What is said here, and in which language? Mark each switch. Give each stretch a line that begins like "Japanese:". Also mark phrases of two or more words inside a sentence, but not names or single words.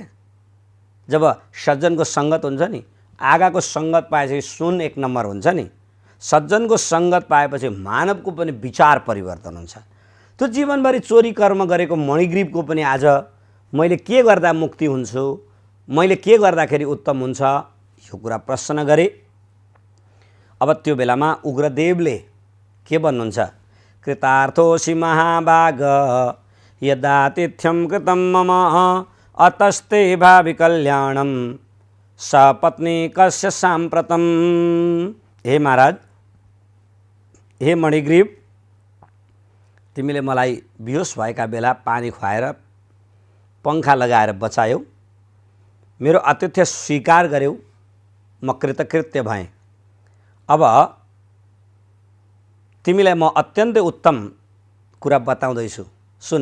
Nepali: जब सज्जनको सङ्गत हुन्छ नि, आगाको सङ्गत पाएपछि सुन एक नम्बर हुन्छ नि, सज्जनको सङ्गत पाएपछि मानवको पनि विचार परिवर्तन हुन्छ। त्यो जीवनभरि चोरी कर्म गरेको मणिग्रीवको पनि आज मैले के गर्दा मुक्ति हुन्छु, मैले के गर्दाखेरि उत्तम हुन्छ, यो कुरा प्रश्न गरे। अब त्यो बेलामा उग्रदेवले के भन्नुहुन्छ,
Sanskrit: कृतार्थोऽसि महाभाग यदातिथ्यं कृतं मम अतस्ते भावि कल्याणं सपत्नी कस्य साम्प्रतम।
Nepali: हे महाराज, हे मणिग्रीव, तिमीले मलाई बेहोस भएका बेला पानी खुवाएर पङ्खा लगाएर बचायौ, मेरो आतिथ्य स्वीकार गर्यौ, म कृतकृत्य भएँ। अब तिमीलाई म अत्यन्तै उत्तम कुरा बताउँदैछु, सुन।